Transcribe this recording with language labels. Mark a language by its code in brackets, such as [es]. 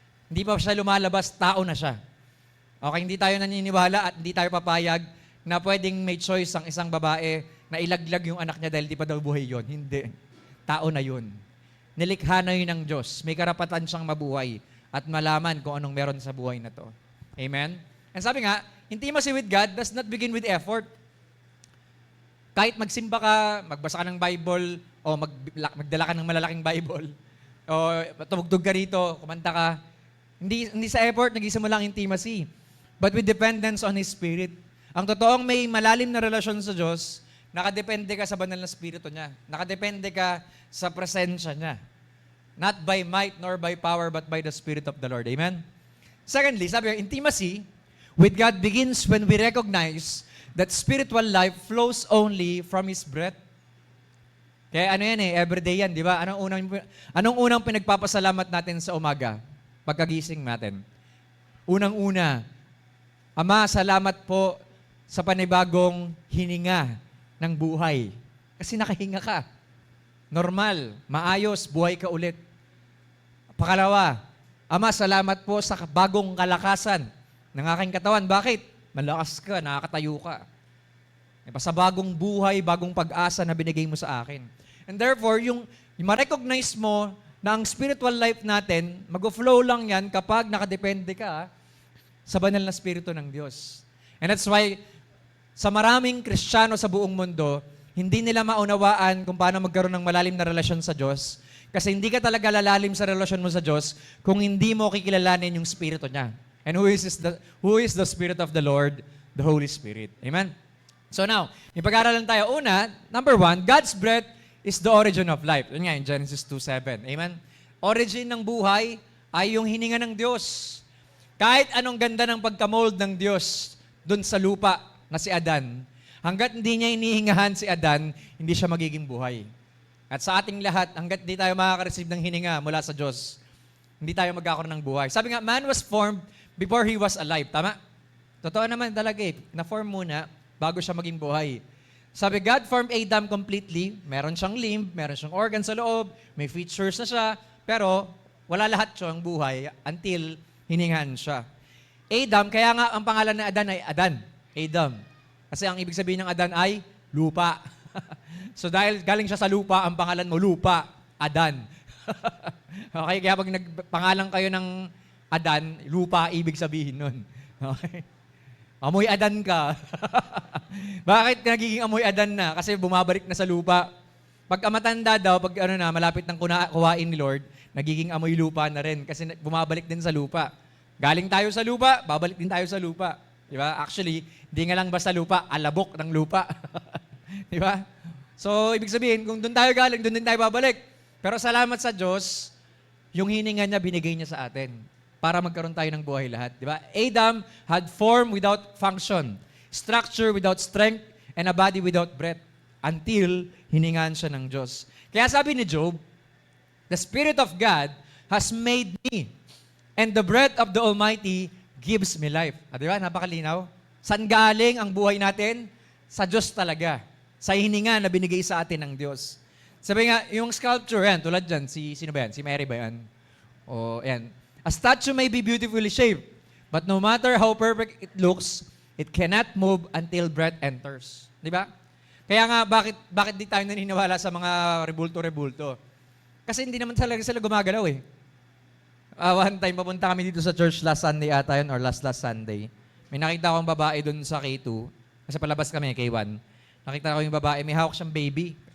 [tl] Hindi pa siya lumalabas, tao na siya. Okay, hindi tayo naniniwala at hindi tayo papayag na pwedeng may choice ang isang babae na ilaglag yung anak niya dahil di pa daw buhay yon. Hindi. Tao na yon. Nilikha na yun ng Diyos. May karapatan siyang mabuhay at malaman kung anong meron sa buhay na to. Amen? [en] And [tl] sabi nga, [en] intimacy with God does not begin with effort. [tl] Kahit magsimba ka, magbasa ka ng Bible, o magdala ka ng malalaking Bible, o tumugtog ka rito, kumanta ka, hindi sa effort nagsisimula ang intimacy, [en] but with dependence on His Spirit. [tl] Ang totoong may malalim na relasyon sa Diyos, nakadepende ka sa banal na Espiritu niya. Nakadepende ka sa presensya niya. [en] Not by might nor by power, but by the Spirit of the Lord. Amen? Secondly, sabi, intimacy with God begins when we recognize that spiritual life flows only from His breath. [tl] Kaya ano yan everyday yan, di ba? Anong unang pinagpapasalamat natin sa umaga? Pagkagising natin. Unang-una, Ama, salamat po sa panibagong hininga ng buhay. Kasi nakahinga ka. Normal, maayos, buhay ka ulit. Pangalawa, Ama, salamat po sa bagong kalakasan ng aking katawan. Bakit? Malakas ka, nakakatayo ka. Sa bagong buhay, bagong pag-asa na binigay mo sa akin. And therefore, yung ma-recognize mo na ang spiritual life natin, mag-flow lang yan kapag nakadepende ka sa banal na Espiritu ng Diyos. [en] And that's why, [tl] sa maraming Kristiyano sa buong mundo, hindi nila maunawaan kung paano magkaroon ng malalim na relasyon sa Diyos. Kasi hindi ka talaga lalalim sa relasyon mo sa Diyos kung hindi mo kikilalanin yung Espiritu niya. [en] And who is the Spirit of the Lord? The Holy Spirit. Amen? [tl] So now, may pag-aaralan tayo. [en] Una, number 1, God's breath is the origin of life. [tl] Yun nga, in Genesis 2:7. Amen? Origin ng buhay ay yung hininga ng Diyos. Kahit anong ganda ng pagkamold ng Diyos dun sa lupa na si Adan, hanggat hindi niya inihingahan si Adan, hindi siya magiging buhay. At sa ating lahat, hanggat hindi tayo makaka-receive ng hininga mula sa Diyos, hindi tayo magkakaroon ng buhay. Sabi nga, [en] man was formed before he was alive. [tl] Tama? Totoo naman talaga Na-form muna bago siya maging buhay. [en] Sabi, God formed Adam completely. [tl] Meron siyang limb, meron siyang organ sa loob, may features na siya, pero wala lahat siyang buhay until hiningahan siya. Adam, kaya nga ang pangalan ng Adan ay Adan. Adam. Kasi ang ibig sabihin ng Adan ay lupa. So dahil galing siya sa lupa, ang pangalan mo lupa, Adan. Okay, kaya pag nagpangalan kayo ng Adan, lupa ibig sabihin nun. Okay? Amoy Adan ka. Bakit nagiging amoy Adan na? Kasi bumabalik na sa lupa. Pag matanda daw, pag malapit ng kuhain ni Lord, nagiging amoy lupa na rin kasi bumabalik din sa lupa. Galing tayo sa lupa, babalik din tayo sa lupa. Di ba? Actually, hindi nga lang basta lupa, alabok ng lupa. Di ba? So, ibig sabihin, kung doon tayo galing, doon din tayo babalik. Pero salamat sa Diyos, yung hininga niya, binigay niya sa atin para magkaroon tayo ng buhay lahat. Di ba? [en] Adam had form without function, structure without strength, and a body without breath until [tl] hiningaan siya ng Diyos. Kaya sabi ni Job, [en] the Spirit of God has made me, and the breath of the Almighty gives me life. [tl] Di ba? Napakalinaw. Saan galing ang buhay natin? Sa Diyos talaga. Sa hininga na binigay sa atin ng Diyos. Sabi nga, yung sculpture, yan, tulad dyan, sino ba yan? Si Mary ba yan? O, yan. [en] A statue may be beautifully shaped, but no matter how perfect it looks, it cannot move until breath enters. [tl] Di ba? Kaya nga, bakit di tayo naniniwala sa mga rebulto-rebulto? Kasi hindi naman talaga sila gumagalaw One time, papunta kami dito sa church last Sunday ata yun, or last Sunday. May nakita akong babae dun sa K2. Kasi palabas kami, K1. Nakita ko yung babae, may hawak siyang baby.